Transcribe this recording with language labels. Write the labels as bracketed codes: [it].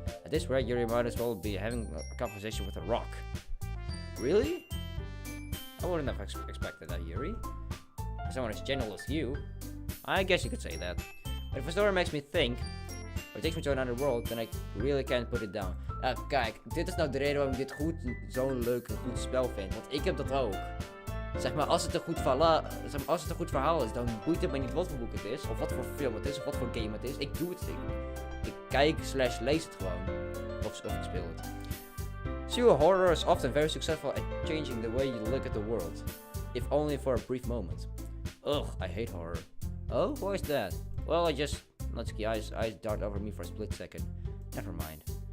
[en] At this rate, Yuri might as well be having a conversation with a rock. Really? I wouldn't have expected that, Yuri. For someone as gentle as you, I guess you could say that. But if a story makes me think, or takes me to another world, then I really can't put it down. [nl] Kijk, dit is nou de reden waarom ik dit zo'n leuk en goed spel vind. Want ik heb dat ook. Zeg maar, als het een goed verhaal is, dan boeit het me niet wat voor boek het is, of wat voor film het is, of wat voor game het is. Ik doe het. Ik kijk / lees het gewoon. Of ik speel het. [en] Pseudo horror is often very successful at changing the way you look at the world. If only for a brief moment. Ugh, I hate horror. Oh, why is that? Well, Natsuki eyes dart over me for a split second. Never mind.